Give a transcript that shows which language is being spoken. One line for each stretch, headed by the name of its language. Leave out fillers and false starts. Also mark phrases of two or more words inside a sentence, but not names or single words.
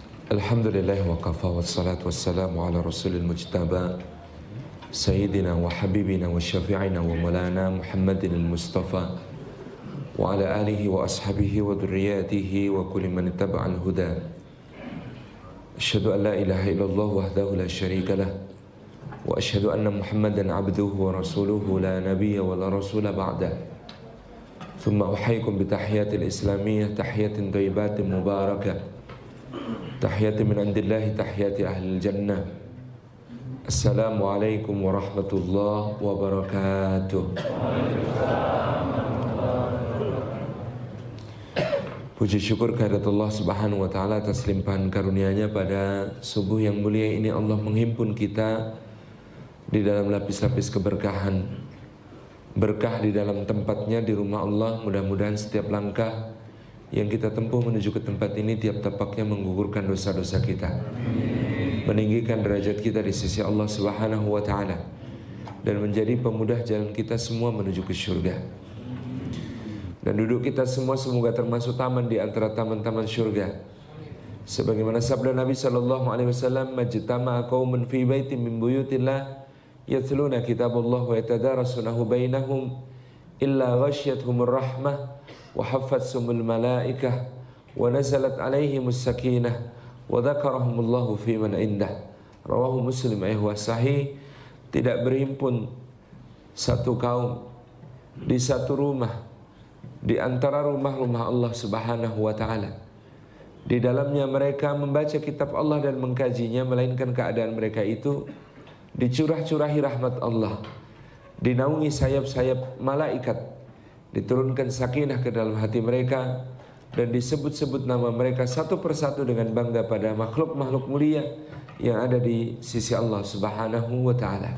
Arabic: الحمد لله وكفى والصلاة والسلام على الرسول المجتبى سيدنا وحبيبنا وشفيعنا ومولانا محمد المصطفى وعلى آله وأصحابه وذريته وكل من اتبع الهدى. أشهد أن لا إله إلا الله وحده لا شريك له وأشهد أن محمدا عبده ورسوله لا نبي ولا رسول بعده. ثم أحييكم بالتحية الإسلامية تحية طيبة مباركة. تحية من عند الله تحية أهل الجنة. السلام عليكم ورحمة الله وبركاته.
Indonesian: Puji syukur kehadirat Allah
Arabic: سبحانه وتعالى
Indonesian: atas limpahan karunia-Nya pada subuh yang mulia ini. Allah menghimpun kita di dalam lapis-lapis keberkahan, berkah di dalam tempatnya di rumah Allah. Mudah-mudahan setiap langkah yang kita tempuh menuju ke tempat ini, tiap tapaknya menggugurkan dosa-dosa kita, meninggikan derajat kita di sisi Allah
Arabic: سبحانه وتعالى,
Indonesian: dan menjadi pemudah jalan kita semua menuju ke syurga. Dan duduk kita semua semoga termasuk taman di antara taman-taman syurga. Sebagaimana sabda Nabi SAW,
Arabic: ما اجتمع قوم في بيت من بيوت الله يتلون كتاب الله ويتدارسونه بينهم إلا غشيتهم الرحمة وحفتهم الملائكة ونزلت عليهم السكينة وذكرهم الله فيمن عنده. رواه مسلم. صحيح.
Indonesian: Tidak berhimpun satu kaum di satu rumah di antara rumah-rumah Allah
Arabic: سبحانه وتعالى,
Indonesian: di dalamnya mereka membaca kitab Allah dan mengkajinya, melainkan keadaan mereka itu dicurah-curahi rahmat Allah, dinaungi sayap-sayap malaikat, diturunkan sakinah ke dalam hati mereka, dan disebut-sebut nama mereka satu persatu dengan bangga pada makhluk-makhluk mulia yang ada di sisi Allah
Arabic: سبحانه وتعالى.